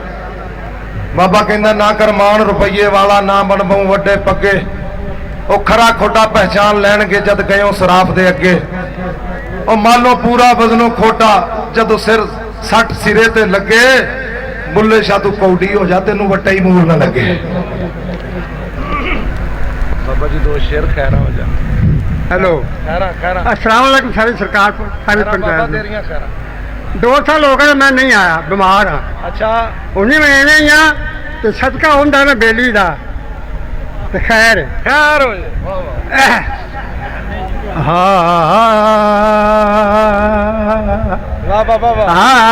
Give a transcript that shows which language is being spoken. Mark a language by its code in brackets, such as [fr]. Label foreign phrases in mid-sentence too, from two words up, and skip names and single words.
[pa] ਬਾਬਾ ਕਹਿਣਾ ਨਾ ਕਰ ਮਾਣ ਰੁਪਏ ਵਾਲਾ ਨਾ ਬਣ ਪਾਊਂ ਵੱਡੇ ਪੱਗੇ ਓ ਖਰਾ ਖੋਟਾ ਪਹਿਚਾਣ ਲੈਣਗੇ ਜਦ ਗਿਓ ਸਰਾਫ਼ ਦੇ ਅੱਗੇ ਓ ਮਾਲੋ ਪੂਰਾ ਵਜ਼ਨੋਂ ਖੋਟਾ ਜਦੋਂ ਸਿਰ ਸੱਟ ਸਿਰੇ ਤੇ ਲੱਗੇ ਬੁੱਲ੍ਹੇ ਸ਼ਾਹ ਤੂੰ ਕੌਡੀ ਹੋ ਜਾ ਤੈਨੂੰ ਵੱਟਾ ਹੀ ਮੂਲ ਨਾ ਲੱਗੇ। ਬਾਬਾ ਜੀ ਦੋ ਸ਼ੇਅਰ ਖ਼ੈਰਾ ਹੋ ਜਾ। ਹੈਲੋ ਖ਼ੈਰਾ ਖ਼ੈਰਾ [ar] السلام عليكم [pa] ਸਾਰੀ ਸਰਕਾਰ ਸਾਰੀ ਪੰਚਾਇਤ ਤੇਰੀਆਂ ਖ਼ੈਰਾਂ 2 ਸਾਲ ਹੋ ਗਏ ਮੈਂ ਨਹੀਂ ਆਇਆ, ਬਿਮਾਰ ਹਾਂ। ਅੱਛਾ ਉਹਨੇ ਮੈਂ ਐਵੇਂ ਹੀ ਆ ਤੇ ਸਦਕਾ ਹੁੰਦਾ ਮੈਂ ਬੇਲੀ ਦਾ ਤੇ ਖੈਰ ਖੈਰ ਹੋ ਜੇ ਵਾਹ ਵਾਹ ਹਾਂ ਵਾਹ ਵਾਹ